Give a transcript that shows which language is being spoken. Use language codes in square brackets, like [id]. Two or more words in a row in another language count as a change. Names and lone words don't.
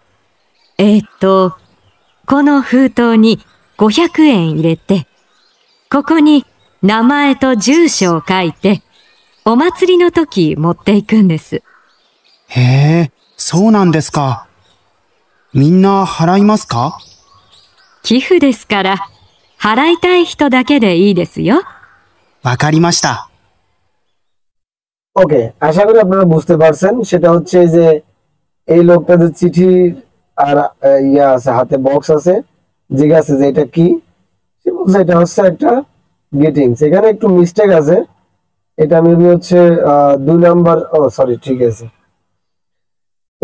[ja] この封筒に500円入れて、ここに名前と住所を書いて、お祭りの時持っていくんです。へえ、そうなんですか。みんな払いますか？寄付ですから、払いたい人だけでいいですよ。わかりました。 [bn] ওকে, আশা করি আপনারা বুঝতে পারছেন। সেটা হচ্ছে যে এই লোকটা যে চিঠি আর ইয়া আছে, হাতে বক্স আছে, জিজ্ঞাসা যে এটা কি, সে বলছে এটা হচ্ছে একটা গেটিংস। এখানে একটু মিস্টেক আছে, এটা মেবি হচ্ছে 2 নাম্বার, ও সরি, ঠিক আছে।